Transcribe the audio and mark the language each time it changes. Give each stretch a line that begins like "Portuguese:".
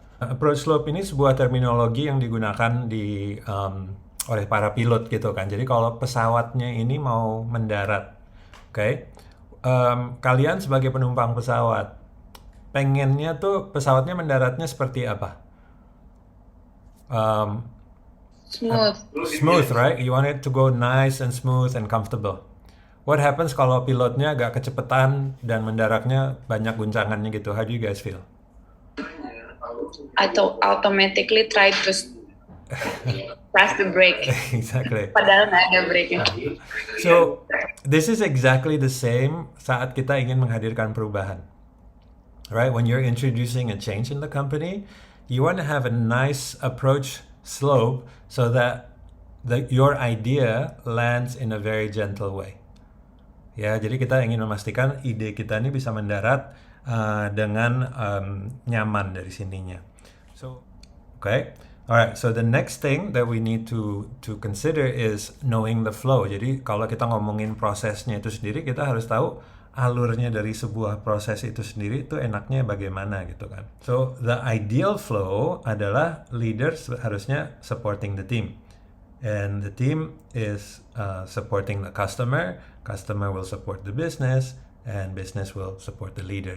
Indonesian: Approach slope ini sebuah terminologi yang digunakan oleh para pilot gitu kan. Jadi kalau pesawatnya ini mau mendarat, okay? Kalian sebagai penumpang pesawat, pengennya tuh pesawatnya mendaratnya seperti apa?
English: Smooth, right? You want it to go nice and smooth and comfortable. What happens
Indonesian: kalau pilotnya agak kecepatan dan mendaratnya banyak guncangannya gitu?
English: How do you guys feel? I automatically try to press the brake. Exactly.
Indonesian: Padahal nggak ada brake.
English: So, this is exactly the same
Indonesian: saat kita ingin menghadirkan perubahan.
English: Right? When you're introducing a change in the company, you want to have a nice approach slope so that your idea lands in a very gentle way.
Indonesian: Ya, jadi kita ingin memastikan ide kita ini bisa mendarat dengan nyaman dari sininya.
English: So, okay. Alright, so the next thing that we need to consider is knowing the flow.
Indonesian: Jadi kalau kita ngomongin prosesnya itu sendiri, kita harus tahu alurnya dari sebuah proses itu sendiri itu enaknya bagaimana gitu kan.
English: So the ideal flow adalah leaders harusnya supporting the team, and the team is supporting the customer will support the business, and business will support the leader.